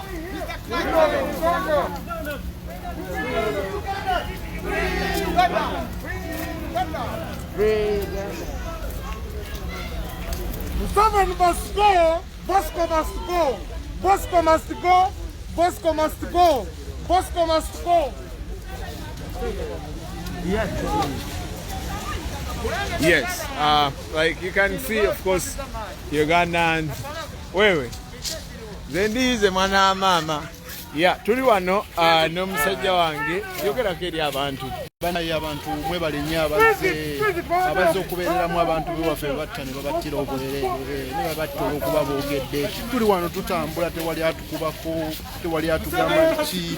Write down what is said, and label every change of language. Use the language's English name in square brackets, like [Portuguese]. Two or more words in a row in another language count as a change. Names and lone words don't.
[English] Freedom in Uganda. Museveni must go. Bosco must go. Bosco must go. Bosco must go. Bosco must go. Yes, like you can see, of course, Ugandans. Wewe, zendize mwana mama. Yeah, [Ganda] tuli wano n'omusajja wange yogerako eri abantu. Banaye abantu mwebale nnyo abazze okubeereramu abantu bewaffe batta ne babattira obwerere ne babatta olw'okuba boogedde. Tuli wano tutambula, tewali atukubako, tewali atugamba ki.